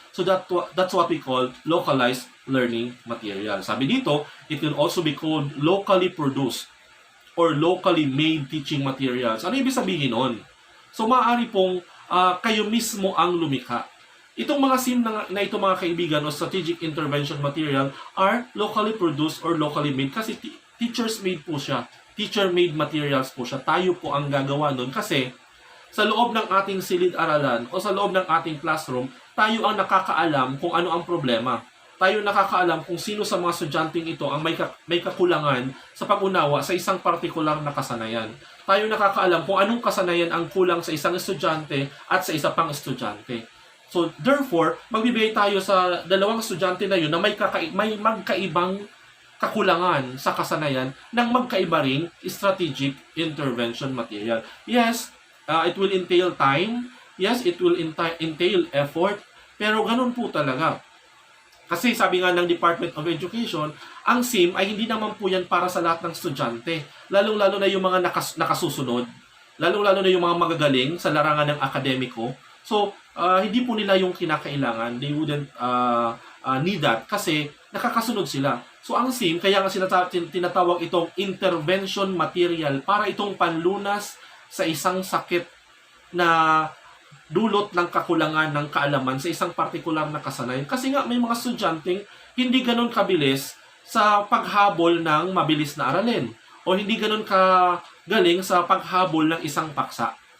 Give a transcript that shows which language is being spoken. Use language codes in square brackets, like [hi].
[en] So that's what we call localized learning material. [tl] Sabi dito, [en] it can also be called locally produced or locally made teaching materials. [tl] Ano ibig sabihin nun? So maaari pong kayo mismo ang lumikha. Itong mga SIM na ito mga kaibigan o [en] strategic intervention material are locally produced or locally made kasi teachers made po siya. Teacher-made materials po siya. [tl] Tayo po ang gagawa nun kasi sa loob ng ating silid-aralan o sa loob ng ating classroom, tayo ang nakakaalam kung ano ang problema. Tayo nakakaalam kung sino sa mga estudyanteng ito ang may kakulangan sa pag-unawa sa isang partikular na kasanayan. Tayo nakakaalam kung anong kasanayan ang kulang sa isang estudyante at sa isa pang estudyante. So therefore, magbibigay tayo sa dalawang estudyante na yun na may magkaibang kakulangan sa kasanayan ng magkaiba ring strategic intervention material. [en] Yes, it will entail time. Yes, it will entail effort. [tl] Pero ganun po talaga. Kasi sabi nga ng Department of Education, ang SIM ay hindi naman po yan para sa lahat ng estudyante. Lalong-lalo na yung mga nakasusunod. Lalong-lalo na yung mga magagaling sa larangan ng akademiko. So, hindi po nila yung kinakailangan. [en] They wouldn't need that [tl] kasi nakakasunod sila. So, ang SIM, kaya nga tinatawag itong intervention material para itong panlunas sa isang sakit na dulot ng kakulangan ng kaalaman sa isang partikular na kasanayan. Kasi nga may mga estudyanteng hindi ganun kabilis sa paghabol ng mabilis na aralin o hindi ganun kagaling sa paghabol ng isang paksa.